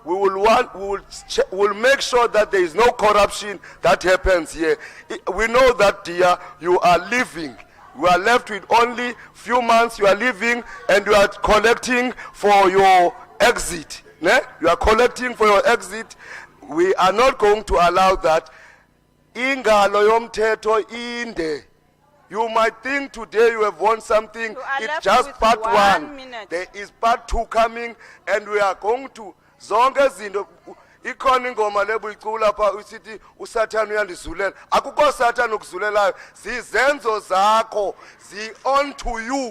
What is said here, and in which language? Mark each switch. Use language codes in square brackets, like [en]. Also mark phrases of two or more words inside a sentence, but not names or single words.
[en] We will make sure that there is no corruption that happens here. We know that you are leaving. You are left with only few months. You are leaving, and you are collecting for your exit. Ne? You are collecting for your exit. We are not going to allow that. [xh] Ingalo yomthetho inde. [en] You might think today you have won something. It's just part 1. There is part 2 coming, and we are going to [xh] zonke izinto ikhona ingoma lebuyicula pha usithi uSathane uyandizulela. Akukho Satan ukuzulelayo. Zizenzo zakho. Zi [en] on to you.